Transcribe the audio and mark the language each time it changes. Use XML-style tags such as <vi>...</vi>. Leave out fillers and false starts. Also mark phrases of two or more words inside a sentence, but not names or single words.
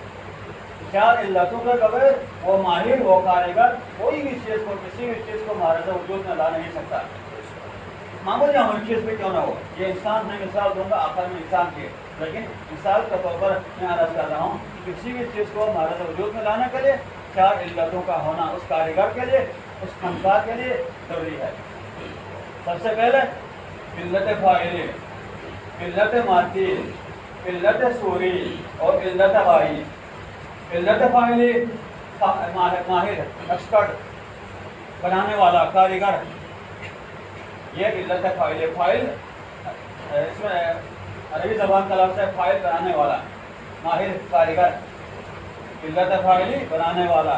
<ur>4 علتوں کے بغیر وہ ماہر، وہ کاریگر کوئی بھی چیز کو، کسی بھی چیز کو معرض وجود میں لا نہیں سکتا، معمولی چیز بھی کیوں نہ ہو۔ یہ انسان میں مثال دوں گا آخر میں انسان کی، لیکن مثال کے طور پر میں عرض کر رہا ہوں کہ کسی بھی چیز کو معرض وجود میں لانے کے لیے 4 علتوں کا ہونا اس کاریگر کے لیے، اس فنکار کے لیے ضروری ہے۔ سب سے پہلے علت فاعلی، علت مادی، علت صوری اور علت غائی۔ علت فاعلی ماہر، ایکسپرٹ، بنانے والا، کاریگر، یہ علت فاعل۔ فاعل اس میں عربی زبان کا لفظ ہے فاعل، بنانے والا، ماہر، کاریگر۔ علت فاعلی بنانے والا۔</ur>